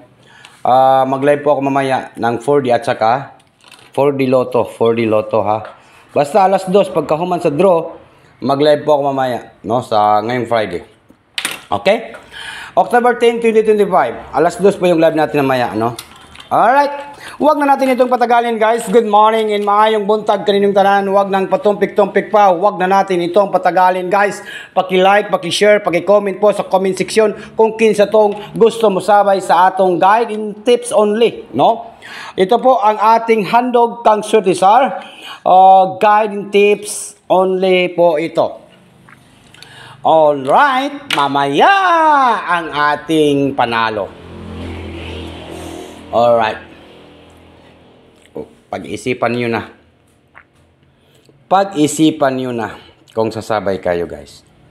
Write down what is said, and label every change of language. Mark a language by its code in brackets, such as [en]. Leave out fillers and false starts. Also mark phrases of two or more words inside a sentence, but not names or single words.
[tl] Mag-live po ako mamaya ng 4D at saka 4D Lotto ha. Basta alas 2 [ceb] pagkahuman sa draw, [tl] mag-live po ako mamaya, no, sa ngayong Friday. Okay? October 10, 2025. Alas 2 po yung live natin mamaya, no? Alright. Huwag na natin itong patagalin guys. [en] Good morning [ceb] and maayong buntag kaninyong tanan. Huwag nang patumpik-tumpik pa. Huwag na natin itong patagalin guys. [tl] Paki-like, paki-share, paki-comment po sa comment section [ceb] kung kinsa tong gusto mo sabay sa atong [en] guide in tips only, [ceb] no? [tl] Ito po ang ating handog kang Swerte Sar. [en] Guide in tips only [tl] po ito. Alright, mamaya ang ating panalo. Alright. Pag-isipan nyo na. Pag-isipan nyo na kung sasabay kayo guys.